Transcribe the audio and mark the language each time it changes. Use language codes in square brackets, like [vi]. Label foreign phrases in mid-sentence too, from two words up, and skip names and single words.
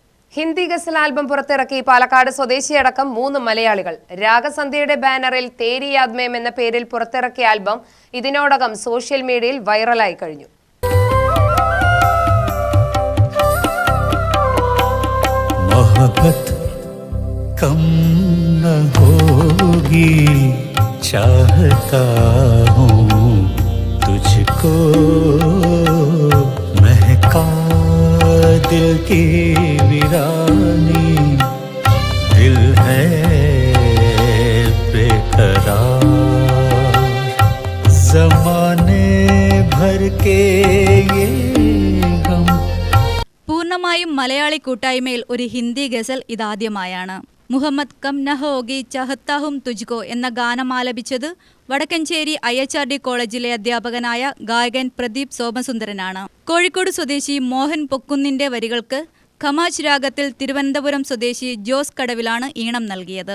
[ml] ഹിന്ദി ഗസൽ ആൽബം പുറത്തിറക്കി പാലക്കാട് സ്വദേശിയടക്കം 3 മലയാളികൾ. രാഗസന്ധ്യയുടെ ബാനറിൽ തേരി യാദ്മേം എന്ന പേരിൽ പുറത്തിറക്കിയ ആൽബം ഇതിനോടകം സോഷ്യൽ മീഡിയയിൽ വൈറലായി കഴിഞ്ഞു. [hi] मोहब्बत कम न होगी चाहता हूँ तुझको महका दिल की वीरानी दिल है बेकरार ज़माने भर के ये गम. [ml] പൂർണ്ണമായും മലയാളി കൂട്ടായ്മയിൽ ഒരു ഹിന്ദി ഗസൽ ഇതാദ്യമായാണ്. മുഹമ്മദ് കം ന ഹോഗി ചഹത്താഹും തുജ്കോ എന്ന ഗാനം ആലപിച്ചത് വടക്കഞ്ചേരി IHRD കോളേജിലെ അധ്യാപകനായ ഗായകൻ പ്രദീപ് സോമസുന്ദരനാണ്. കോഴിക്കോട് സ്വദേശി മോഹൻ പൊക്കുന്നിന്റെ വരികൾക്ക് ഖമാജ് രാഗത്തിൽ തിരുവനന്തപുരം സ്വദേശി ജോസ് കടവിലാണ് ഈണം നൽകിയത്.